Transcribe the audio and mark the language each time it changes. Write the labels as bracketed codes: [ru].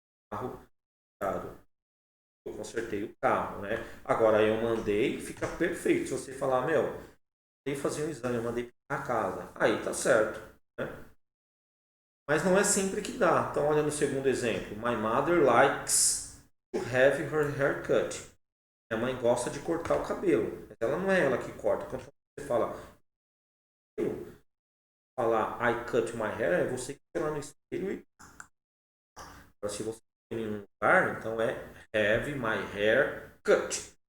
[pt] Carro consertado. Eu consertei o carro, né? Agora eu mandei, fica perfeito. Se você falar, mandei fazer um exame, eu mandei pintar a casa. Aí tá certo, né? Mas não é sempre que dá. Então olha no segundo exemplo. [en] My mother likes to have her hair cut. [pt] Minha mãe gosta de cortar o cabelo. Mas ela não é ela que corta. Quando você fala, [en] I cut my hair, [pt] é você que vai lá no espelho e... Se você tem em um lugar, então é [en] have my hair cut.